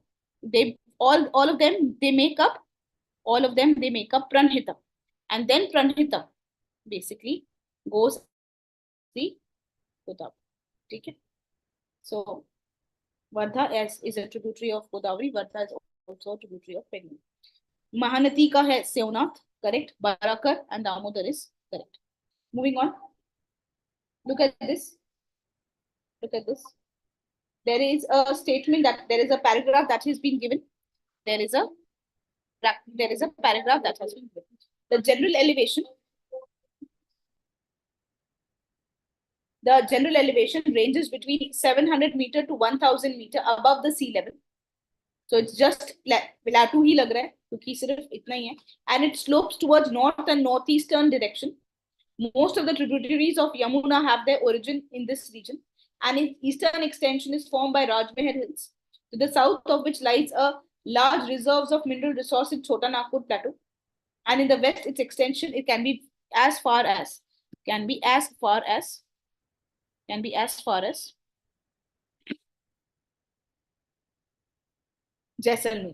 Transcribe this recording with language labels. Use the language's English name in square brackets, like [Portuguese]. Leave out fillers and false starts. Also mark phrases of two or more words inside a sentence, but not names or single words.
[English] They all of them they make up Pranhita. And then Pranhita basically goes the Godavari. Okay? So Vardha is a tributary of Godavari. Vardha is also a tributary of Penganga. [Hindi] Mahanati ka hai Sevnath, [English] correct. Barakar and Damodar is correct. Moving on. Look at this. There is a statement that there is a paragraph that has been given. There is a paragraph that has been given. The general elevation ranges between 700 meter to 1000 meter above the sea level. So it's just plateau [Hindi] ही लग रहा है क्योंकि सिर्फ इतना ही है. [English] And it slopes towards north and northeastern direction. Most of the tributaries of Yamuna have their origin in this region. and its eastern extension is formed by Rajmeher Hills, to the south of which lies a large reserves of mineral resource in Chota Nagpur Plateau, and in the west, its extension it can be as far as Jaisalmer.